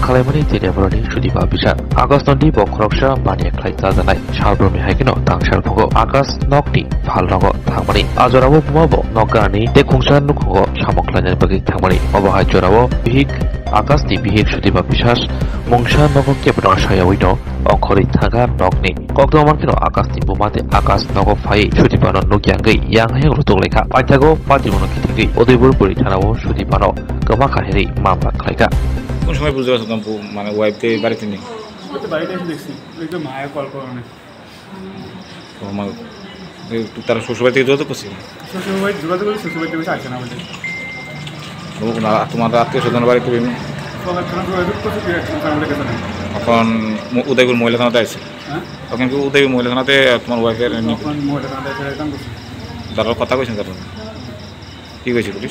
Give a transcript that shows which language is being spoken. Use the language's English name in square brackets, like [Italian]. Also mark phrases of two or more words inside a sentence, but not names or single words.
[Kok Borok] Khaimani Tinebroni Sudipa Bisa August Nondi Bokhroksha Bani Khlaija Janai Shalbrumi Haikino Tangshal Phugo August Nokni Phalnogo Thangmani Ajorabo Bumabo Nokani Dekhungsa Nukhungo Samokhlajani Bagi Thangmani Obahai Jorabo Bihik August Ni Bihik Sudipa Biswas Mungsha Nogo Kepno Shayawino Okhori Thangkha Nokni Kokdomankino August Ni Bumate August Nogo Phai Sudipano Nukyangai Yang Heng Rutuk Lekha Paithago Patimono Kitigi Udaipur Puri Thanao Sudipano Kamakaheri Mamla Khlaika [Bangla] কোন সময় বুঝতে পারছো তুমি মানে ওয়াইফকে বাড়িতে নেই তো বাড়িতে এসে দেখছি একদম মায়া কল করে তো মা তারা শ্বশুরবাড়ি থেকে যোগাযোগ করছিল শ্বশুরবাড়ি যোগাযোগ করে শ্বশুরবাড়ি থেকে আসছে না বলে তোমার আত্মীয় স্বজন বাড়িতে এখন উদয়পুর মহিলা থানাতে আছে তখন কি উদয়পুর মহিলা থানাতে তোমার ওয়াইফের তারা কথা কইছেন তারা কি কইছে পুলিশ